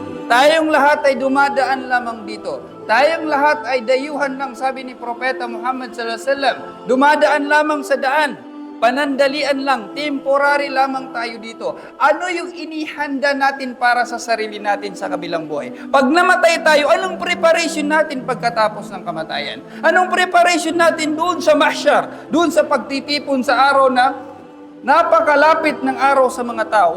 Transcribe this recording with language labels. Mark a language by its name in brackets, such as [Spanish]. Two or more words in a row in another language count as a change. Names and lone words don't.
[Filipino] Tayong lahat ay dumadaan lamang dito. Tayong lahat ay dayuhan lang, sabi ni Propeta Muhammad [Arabic] صلى الله عليه وسلم. [Filipino] Dumadaan lamang sa daan. Panandalian lang, temporary lamang tayo dito. Ano yung inihanda natin para sa sarili natin sa kabilang buhay? Pag namatay tayo, anong preparation natin pagkatapos ng kamatayan? Anong preparation natin doon sa mahsyar? Doon sa pagtitipon sa araw na napakalapit ng araw sa mga tao.